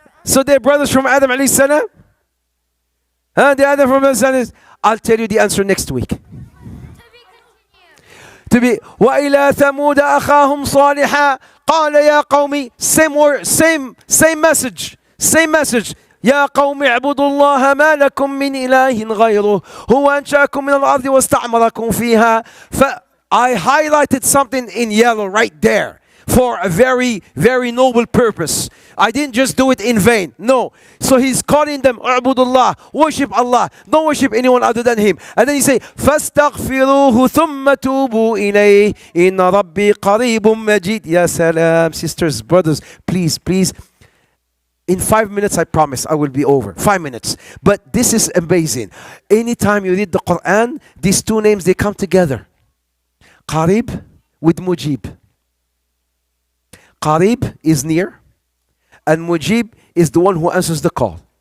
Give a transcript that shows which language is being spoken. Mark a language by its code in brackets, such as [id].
[en] So they're brothers from Adam alayhi salam? The Adam from Adam. I'll tell you the answer next week. To be [ar] وَإِلَى ثَمُودَ أَخَاهُمْ صَالِحًا قَالَ يَا قَوْمِ. [en] Same word, same message. [ar] يا قوم اعبدوا الله ما لكم من إله غيره هو أنشأكم من الأرض واستعمركم فيها. [en] I highlighted something in yellow right there for a very, very noble purpose. I didn't just do it in vain. No. So he's calling them, U'budullah, worship Allah. Don't worship anyone other than Him. And then he say, [ar] فَاسْتَغْفِرُوهُ ثُمَّ تُوبُوا إِلَيْهِ إِنَّ رَبِّي قَرِيبٌ مَجِيدٌ. [en] Ya salam, sisters, brothers, please. In 5 minutes, I promise, I will be over. 5 minutes. But this is amazing. Anytime you read the Quran, these two names, they come together. Qarib with Mujib. Qarib is near, and Mujib is the one who answers the call.